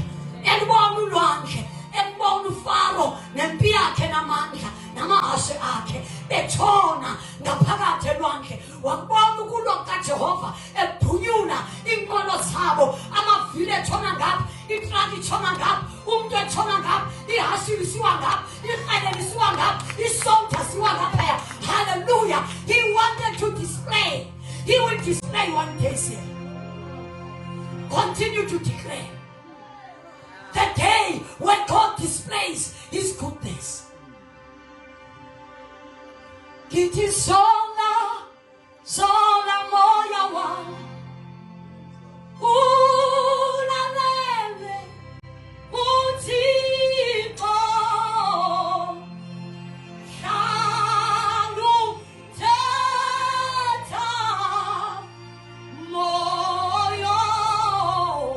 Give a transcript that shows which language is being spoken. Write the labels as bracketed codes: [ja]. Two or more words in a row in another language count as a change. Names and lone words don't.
[xh] Elibona ulwandle, elibona uFaro nempi yakhe namandla namahashe akhe betshona ngaphakathi elwandle. Wakubona ukulo kaJehova ebhunyula inkolo zabo, amavili etshona ngapha, itraki etshona ngapha, umuntu etshona ngapha, ihashe lisiwa ngapha, ikrele lisiwa ngapha, isonta siwa ngapha. [en] Hallelujah. He wanted to display. He will display one day here. Continue to declare. The day when God displays His goodness. [xh] Kithi sola, sola moya wami. Ulalele uThixo. Hlala uthetha moya